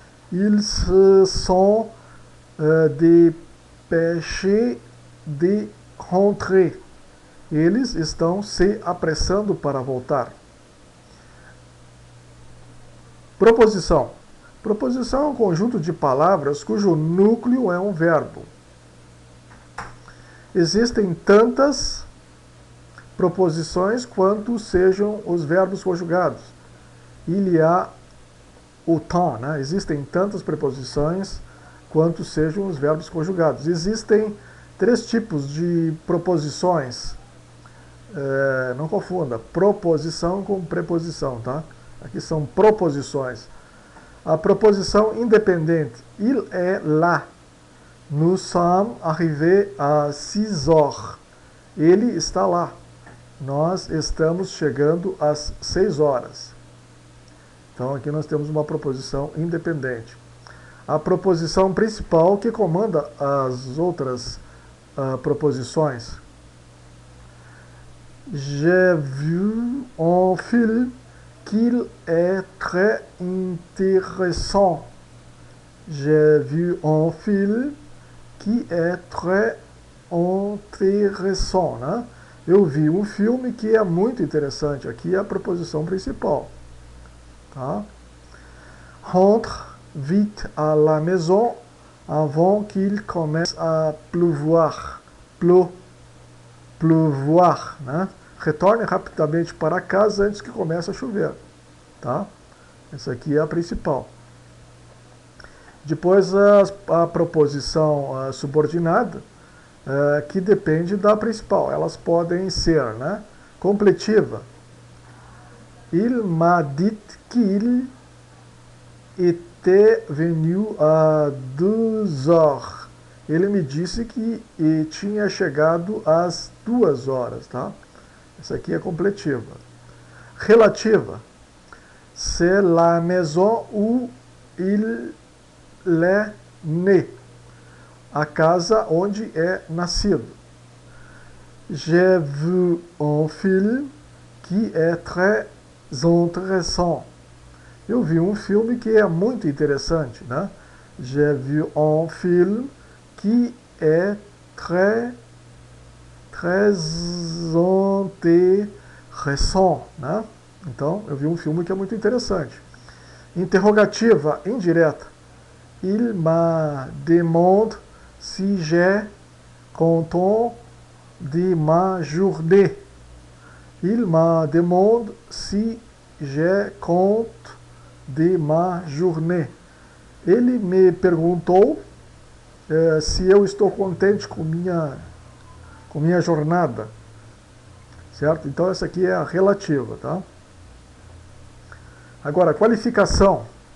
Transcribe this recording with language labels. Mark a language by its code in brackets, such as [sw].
[fr] Ils se sont dépêchés de rentrer. [pt] Eles estão se apressando para voltar. Proposição. Proposição é um conjunto de palavras cujo núcleo é um verbo. Existem tantas proposições quanto sejam os verbos conjugados. [fr] Il y a autant, [pt] né? Existem tantas preposições quanto sejam os verbos conjugados. Existem 3 tipos de proposições. Não confunda proposição com preposição, tá? Aqui são proposições. A proposição independente. [fr] Il est là. Nous sommes arrivés à 6 heures. [pt] Ele está lá. Nós estamos chegando às 6 horas. Então aqui nós temos uma proposição independente. A proposição principal que comanda as outras proposições. [fr] J'ai vu un film qu'il est très intéressant. J'ai vu un film qui est très intéressant, né? [pt] Eu vi um filme que é muito interessante. Aqui é a proposição principal. Tá? [fr] Rentre, vite à la maison avant qu'il commence à pleuvoir. Pleuvoir, né? [pt] Retorne rapidamente para casa antes que comece a chover, tá? Essa aqui é a principal. Depois a proposição subordinada, que depende da principal. Elas podem ser, né? Completiva. [fr] Il m'a dit qu'il était venu à 2 heures. [pt] Ele me disse que tinha chegado às 2 horas, tá? Essa aqui é completiva. Relativa. [fr] C'est la maison où il est né. [pt] A casa onde é nascido. [fr] J'ai vu un film qui est très intéressant. [pt] Eu vi um filme que é muito interessante, né? [fr] J'ai vu un film qui est très intéressant, né? [pt] Então, eu vi um filme que é muito interessante. Interrogativa indireta. [fr] Il me demande si j'ai content de ma journée. Il me demande si j'ai compte de ma journée. [pt] Ele me perguntou se eu estou contente com minha jornada. Certo? Então essa aqui é a relativa, tá? Agora, qualificação.